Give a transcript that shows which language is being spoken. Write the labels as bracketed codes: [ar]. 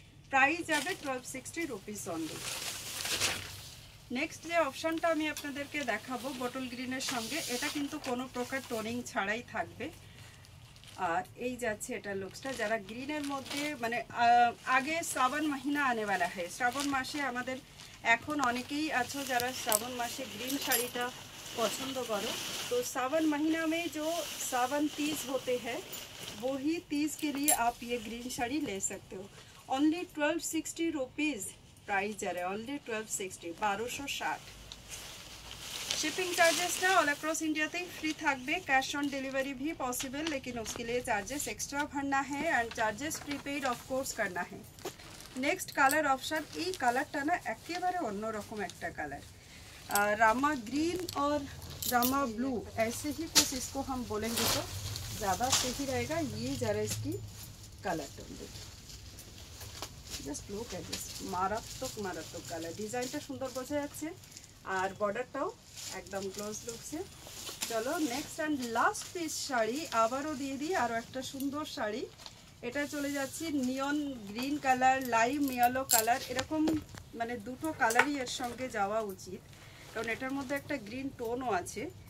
[bn] Price যাবে 1260 rupees only. Next যে অপশানটা আমি আপনাদেরকে দেখাবো বটল গ্রিনের সঙ্গে, এটা কিন্তু কোনো প্রকার টোনিং ছাড়াই থাকবে। আর এই যাচ্ছে এটা লুকসটা। যারা গ্রিনের মধ্যে মানে আগে [hi] শ্রাবণ মহিনা আনেওয়ালা হয়, [bn] শ্রাবণ মাসে আমাদের এখন অনেকেই আছো যারা শ্রাবণ মাসে গ্রিন শাড়িটা [hi] पसंद करो। तो सावन महीना में जो सावन तीज होते हैं वही तीज के लिए आप ये ग्रीन साड़ी ले सकते हो। ओनली 1260 रुपीज़ प्राइस जा रहा है। ओनली 1260, 1260। शिपिंग चार्जेस ना [en] all across India [hi] ते फ्री [bn] থাকবে। [hi] कैश ऑन डिलीवरी भी पॉसिबल, लेकिन उसके लिए चार्जेस एक्स्ट्रा भरना है and charges prepaid of course करना है। नेक्स्ट कलर ऑप्शन, [bn] এই কালারটা না একেবারে অন্যরকম একটা কালার। [hi] रामा ग्रीन और रामा ब्लू ऐसे ही कुछ इसको हम बोलेंगे तो ज़्यादा सही रहेगा। ये ज़रा इसकी कलर टोन देखिए, [en] Just look at this. [bn] मारात्मक मारात्मक colour, डिजाइनটা সুন্দর বোঝা যাচ্ছে আর বর্ডারটাও একদম ক্লোজ লুকছে। চলো next and last piece sari আবারও দিয়ে দিই, আরও একটা সুন্দর শাড়ি। এটা চলে যাচ্ছে নিয়ন green colour, lime yellow colour, এরকম মানে দুটো কালারই এর সঙ্গে যাওয়া উচিত, কারণ এটার মধ্যে একটা গ্রিন টোনও আছে।